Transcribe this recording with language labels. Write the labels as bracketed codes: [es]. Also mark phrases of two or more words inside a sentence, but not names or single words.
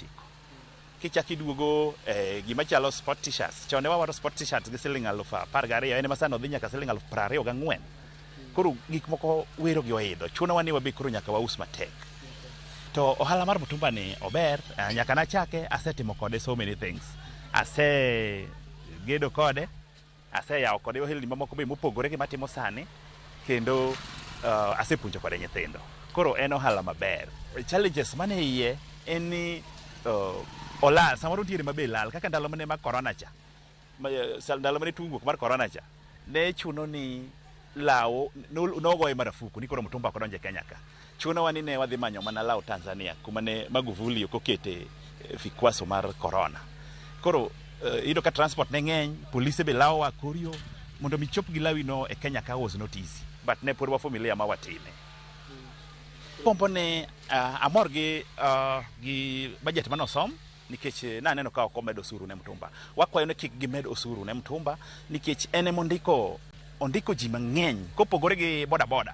[luo] Kichaki duogo gima chalo [en] sport t-shirts, [luo] chon ne wawaro [en] sport t-shirts [luo] gi siling 12,000, en masano dhi nyaka siling 24,000. Koro gik moko wero gi oidho, chuno wani wabe koro nyaka waus matek. To ohala mar mitumba ni ober, nyaka nachake asetimo kode [en] so many things. [luo] Gedo kode, yawo kode ohelni mamoko be mopogore gi matimo sani, kendo asepuonjo kode nyithindo. Koro en ohala maber. Challenges mane iye en ni olal, samoro ntiere mabe lal, kaka ndalo mane mag corona cha. Ndalo mane tugo mar corona cha. Ne chuno ni lao nogoye marafuku ni koro mitumba ok donje Kenya ka. Chuno wani ne wadhi manyo mana lao Tanzania kuma ne Magufuli okokete fikwaso mar corona. Koro ido ka transport ne ng'eny, polise be lawa korio mondo michop gi lawi no e Kenya ka [en] was not easy. [luo] But ne purwa familia ma watime. Pompo ne amor gi budget manosom nikech naneno ka ok omedo osuru ne mitumba. Wakwayo ne kik gimed osuru ne mitumba nikech ene mondiko ji mang'eny kopogore gi boda.